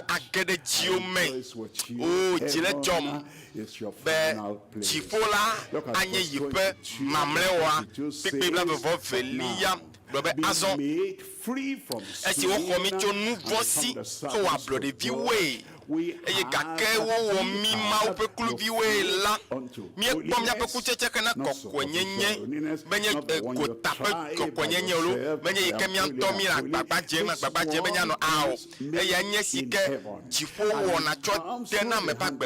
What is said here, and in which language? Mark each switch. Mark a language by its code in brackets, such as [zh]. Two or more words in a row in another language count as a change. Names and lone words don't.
[en] It's your final place. Look at verse 22. Be made free from sin and from the service of God [ee] eye gake wo mi Mawu ƒe kluviwoe la míekpɔ míaƒe kutsetseke na kɔkɔenyenye menye gota ƒe kɔkɔenyenye lo menye yi ke mía ŋutɔ mi le agbagba dze be míanɔ ao eya nye si ke dziƒo wɔna tsɔ de na ame ƒe agbe